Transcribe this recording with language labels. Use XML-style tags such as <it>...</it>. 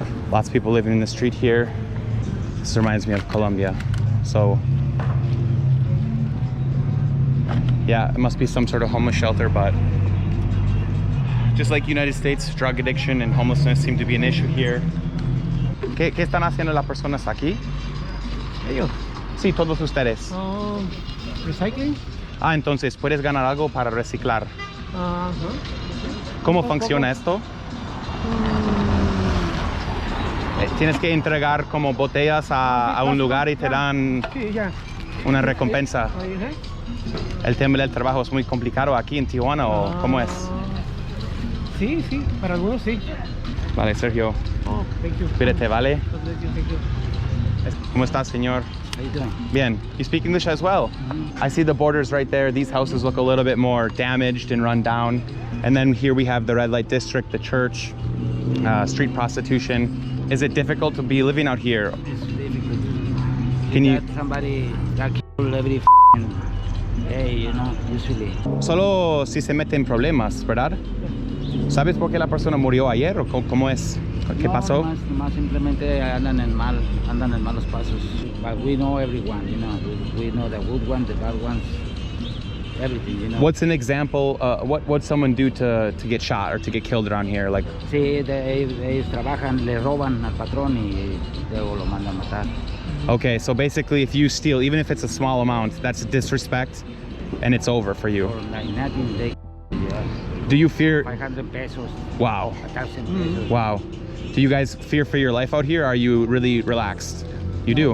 <en>Lots of people living in the street here. This reminds me of Colombia. So yeah, it must be some sort of homeless shelter, but just like United States, drug addiction and homelessness seem to be an issue here.</en> <es>¿Qué están haciendo las personas aquí? Ellos. Sí, todos ustedes.</es> <en>Recycling.</en> <es>Ah, entonces puedes ganar algo para reciclar. ¿Cómo funciona esto? Tienes que entregar como botellas a un lugar y te dan una recompensa. ¿El tema del trabajo es muy complicado aquí en Tijuana o cómo es? Sí, sí, para algunos sí. Vale, Sergio.</es> <en>Oh, thank you.</en> <es>Cuídate, ¿vale?</es> <en>Thank you.</en> <es>¿Cómo estás, señor?</es> <en>How you doing?</en> <es>Bien.</es> <en>You speak English as well? I see the borders right there. These houses look a little bit more damaged and run down. And then here we have the red light district, the church, street prostitution. Is it difficult to be living out here? It's difficult. Can you? Somebody that killed every day, you know, usually.</en> <es>Solo si se meten problemas, ¿verdad? ¿Sabes por qué la persona murió ayer o cómo es? ¿Qué pasó? Más simplemente andan en malos pasos.</es> <en>But we know everyone, you know. We know the good ones, the bad ones, everything, you know. What's an example? What would someone do to get shot or to get killed around here? Like.</en> <es>Sí, ellos trabajan, le roban al patrón y luego lo mandan a matar.</es> <en>Okay, so basically, if you steal, even if it's a small amount, that's disrespect, and it's over for you. Or like nothing, they, Do you fear?</en> <es>500 pesos.</es> <en>Wow.</en> <es>1,000 pesos.</es> <en>Wow. Do you guys fear for your life out here? Or are you really relaxed? You do?</en>